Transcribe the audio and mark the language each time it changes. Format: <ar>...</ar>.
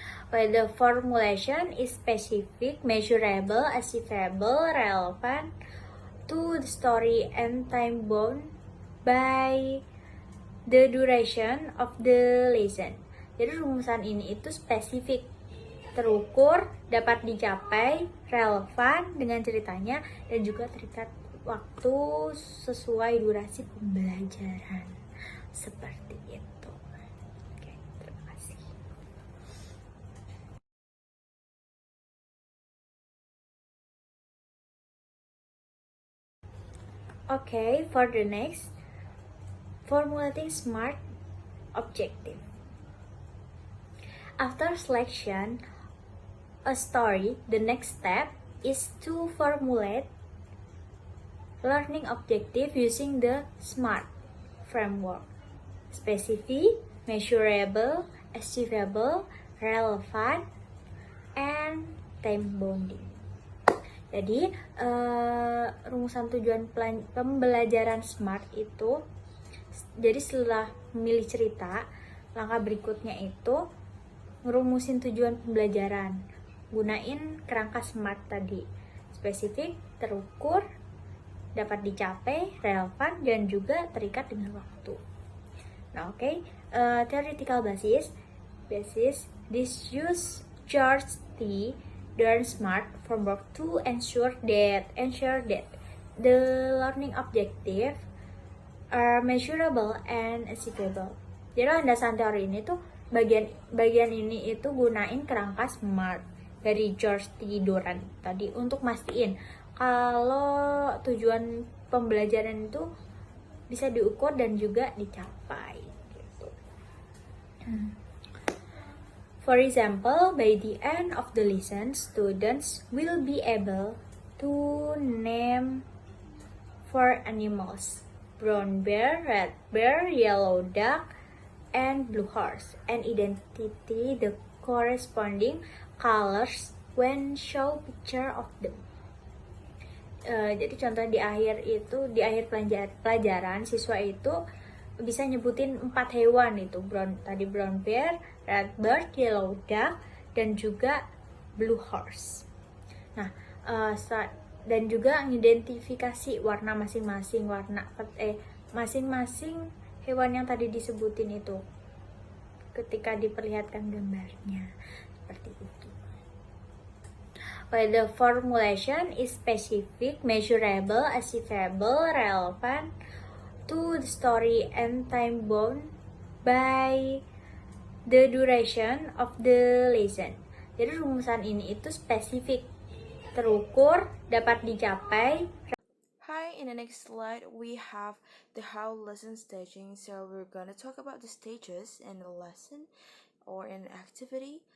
<en>While the formulation is specific, measurable, achievable, relevant to the story, and time bound by the duration of the lesson.</en> <id>Jadi rumusan ini itu spesifik, terukur, dapat dicapai, relevan dengan ceritanya, dan juga terikat waktu sesuai durasi pembelajaran. Seperti itu. Oke, terima kasih.</id> <en>Okay, for the next, formulating SMART objective. After selection a story, the next step is to formulate learning objective using the SMART framework: specific, measurable, achievable, relevant, and time bounding.</en> <id>Jadi rumusan tujuan pembelajaran SMART itu, jadi setelah memilih cerita, langkah berikutnya itu ngerumusin tujuan pembelajaran, gunain kerangka SMART tadi: spesifik, terukur, dapat dicapai, relevan, dan juga terikat dengan waktu.</id> <en>Nah, theoretical basis, this use George T. Dern SMART framework to ensure that the learning objective are measurable and achievable.</en> <id>Jadi landasan teori ini tuh bagian ini itu gunain kerangka SMART dari George T. Dern tadi untuk mastiin kalau tujuan pembelajaran itu bisa diukur dan juga dicapai gitu.</id> <en>For example, by the end of the lesson, students will be able to name 4 animals: brown bear, red bear, yellow duck, and blue horse, and identify the corresponding colors when show picture of them.</en> <id>Jadi contoh di akhir pelajaran siswa itu bisa nyebutin 4 hewan itu, brown bear, red bird, yellow duck, dan juga blue horse. Nah, dan juga mengidentifikasi warna masing-masing masing-masing hewan yang tadi disebutin itu ketika diperlihatkan gambarnya seperti itu.</id> <en>While the formulation is specific, measurable, achievable, relevant to the story, and time bound by the duration of the lesson.</en> <id>Jadi rumusan ini itu spesifik, terukur, dapat dicapai.</id> <en>Hi, in the next slide we have the how lesson staging. So we're gonna talk about the stages in a lesson or in an activity.</en>